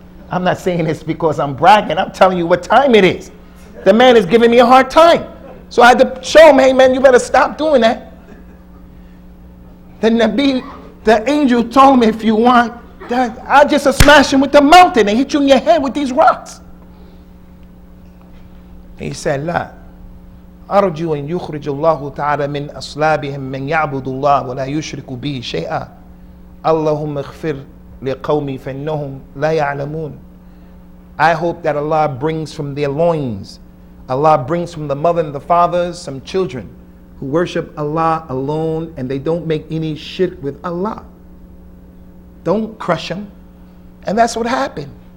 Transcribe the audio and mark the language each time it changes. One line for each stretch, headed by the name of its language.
English: I'm not saying this because I'm bragging. I'm telling you what time it is. The man is giving me a hard time. So I had to show him, hey man, you better stop doing that. The angel told me, if you want, that I'll just smash him with the mountain and hit you in your head with these rocks. He said,
Arabic: لا أرجو أن يخرج الله تعالى من أصلابهم من يعبد الله ولا يشرك به شيئا اللهم اغفر لقومي فإنهم لا يعلمون.
English: I hope that Allah brings from their loins, Allah brings from the mother and the fathers some children who worship Allah alone and they don't make any shirk with Allah. Don't crush them. And that's what happened.